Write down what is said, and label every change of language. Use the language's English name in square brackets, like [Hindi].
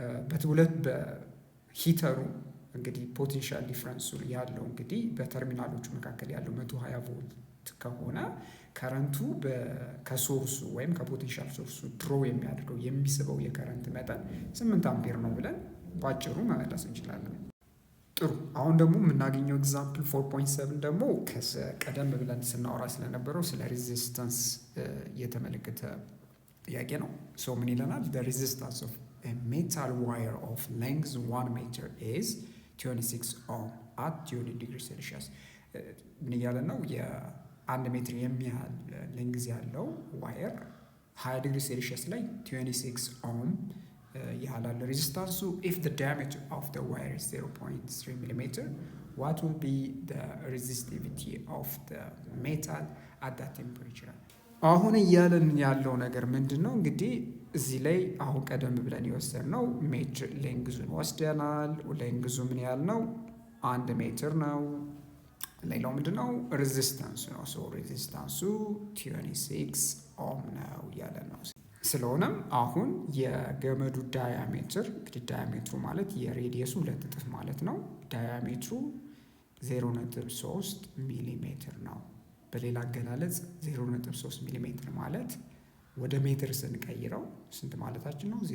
[Amharic] በሂተሩ እንግዲህ ፖቴንሻል ዲፍረንሱ ያለው እንግዲህ በተርሚናሎቹ መካከል ያለው 120 ቮልት ከሆነ ከረንቱ ከሶርሱ ወይም ከፖቴንሻል ሶርሱ ድሮ የሚያደርገው የሚስበው የከረንት መጠን 8 አምፒር ነው ብለን ባጭሩ መመለስ እንችላለን። ጥሩ። አሁን ደግሞ የምናገኘው ኤግዛምፕል 4.7 ደግሞ ቀደም ብለን ስናወራ ስለነበረው ስለ ሬዚስታንስ የተመለከተ ጥያቄ ነው። ሶ ምን ይለናል? [English] the resistance of a metal wire of length 1 meter is 26 ohm at 20 degrees Celsius። [Amharic] ምን እያለ ነው? የአንድ ሜትር የሚያህል ሌንግዝ ያለው ዋየር 20 ዲግሪ ሴልሺየስ ላይ 26 ኦhm ያህላል ሬዚስታንሱ። [English] if the diameter of the wire is 0.3 millimeter what will be the resistivity of the metal at that temperature? [Amharic] አሁን እያለን ያለው ነገር ምንድን ነው? እንግዲህ እዚህ ላይ አሁን ቀደም ብለን የወሰድነው ሜትር ሌንግዙን ወስደናል። ሌንግዙ ምን ያህል ነው? 1 ሜትር ነው። ሌላው ምንድን ነው? ሬዚስታንሱ ነው። ሶ ሬዚስታንሱ 26 ኦhm ነው እያለ ነው። ስለሆነም አሁን የገመዱ ዳያሜትር እንግዲህ ዳያሜትሩ ማለት የሬዲየሱ 2 እጥፍ ማለት ነው። ዳያሜትሩ 0.3 ሚሊ ሜትር ነው። በሌላ አገላለጽ 0.3 ሚሊ ሜትር ማለት ወደ ሜትር ስንቀይረው ስንት ማለታችን ነው?